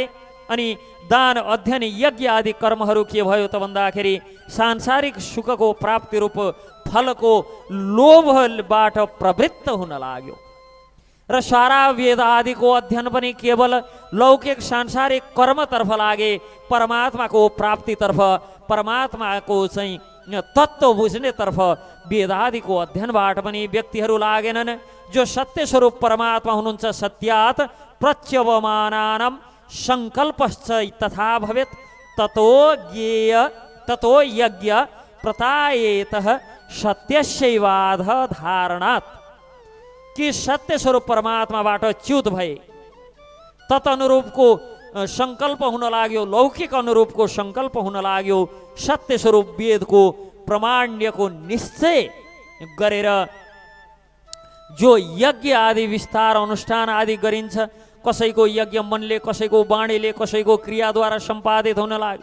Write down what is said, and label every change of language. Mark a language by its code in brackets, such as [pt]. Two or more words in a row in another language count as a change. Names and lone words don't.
[ne] अनि दान, अध्ययन, यज्ञ आदि कर्महरू के भयो त भन्दाखेरि सांसारिक सुखको प्राप्ति रूप फलको लोभबाट प्रवृत्त हुन लाग्यो र सारा वेद आदिको अध्ययन पनि केवल लौकिक सांसारिक कर्मतर्फ लागे, परमात्माको प्राप्तितर्फ, परमात्माको चाहिँ तत्त्व बुझ्नेतर्फ वेदादिको अध्ययनबाट पनि व्यक्तिहरू लागेनन्। जो सत्य स्वरूप परमात्मा हुनुहुन्छ, [sa] सत्यात् प्रत्यवमानानां सङ्कल्पश्च तथा भवेत् ततो ज्ञेय ततो यज्ञ प्रतायेतः सत्यस्यैवाध धारणात्। [ne] कि सत्य स्वरूप परमात्माबाट च्युत भए, तदनुरूपको सङ्कल्प हुन लाग्यो, लौकिक अनुरूपको सङ्कल्प हुन लाग्यो, सत्य स्वरूप वेदको प्रमाण्यको निश्चय गरेर जो यज्ञ आदि विस्तार अनुष्ठान आदि गरिन्छ, कसैको यज्ञ मनले, कसैको वाणीले, कसैको क्रियाद्वारा सम्पादित हुन लाग्यो।